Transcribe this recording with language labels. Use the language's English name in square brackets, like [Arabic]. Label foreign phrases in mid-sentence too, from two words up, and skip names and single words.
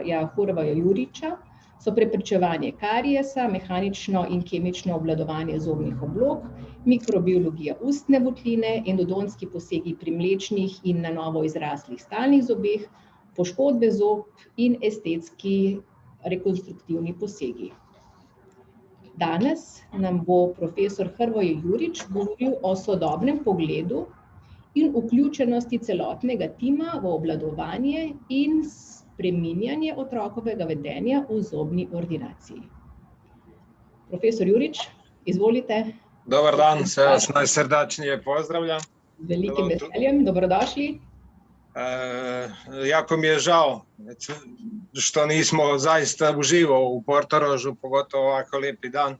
[Slovenian] Hrvoja Jurića so preprečevanje kariesa, mehanično in kemično obvladovanje zobnih oblog, mikrobiologija ustne votline, endodontski posegi pri mlečnih in na novo izraslih stalnih zobeh, poškodbe zob in estetski rekonstruktivni posegi. Danes nam bo profesor Hrvoje Jurić govoril o sodobnem pogledu in vključenosti celotnega tima v obvladovanje in spreminjanje otrokovega vedenja v zobni ordinaciji. Profesor Jurić, izvolite. [Croatian] Dobar dan, sve vas najsrdačnije pozdravljam. Velikim veseljem, dobrodošli. Jako mi je žao što nismo zaista uživo u Portorožu, pogotovo ovako lijepi dan.